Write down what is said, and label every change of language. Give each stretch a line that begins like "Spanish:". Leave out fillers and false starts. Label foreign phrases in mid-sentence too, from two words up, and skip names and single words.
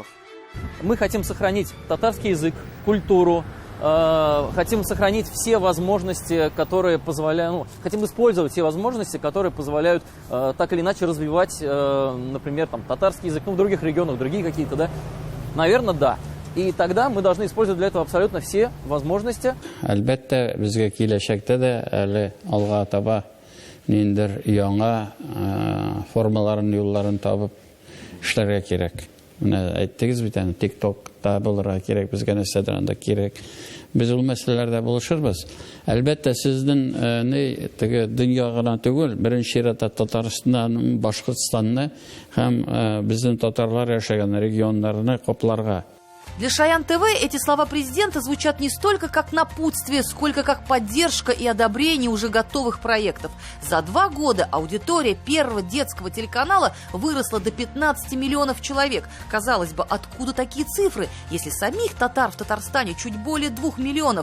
Russian: Мы хотим сохранить татарский язык, культуру, хотим сохранить все возможности, которые позволяют, хотим использовать все возможности, которые позволяют так или иначе развивать, например, там, татарский язык, в других регионах, другие какие-то, да? Наверное, да. И тогда мы должны использовать для этого абсолютно все возможности.
Tatar: Әлбәттә, безгә киләчәктә дә әле алга таба ниндер яңа формаларын, юлларын табып эшләргә кирәк. Менә әйттегез бит әле, TikTok-та булырга кирәк, безгә нәрсәдер анда кирәк. Без ул мәсьәләләрдә булышырбыз. Әлбәттә, сезнең теге дөнья гына түгел, беренче чиратта Татарстанны, Башкортстанны һәм безнең татарлар яшәгән регионнарны капларга.
Russian: Для Шаян ТВ эти слова президента звучат не столько как напутствие, сколько как поддержка и одобрение уже готовых проектов. За 2 года аудитория Первого детского телеканала выросла до 15 миллионов человек. Казалось бы, откуда такие цифры, если самих татар в Татарстане чуть более 2 миллионов?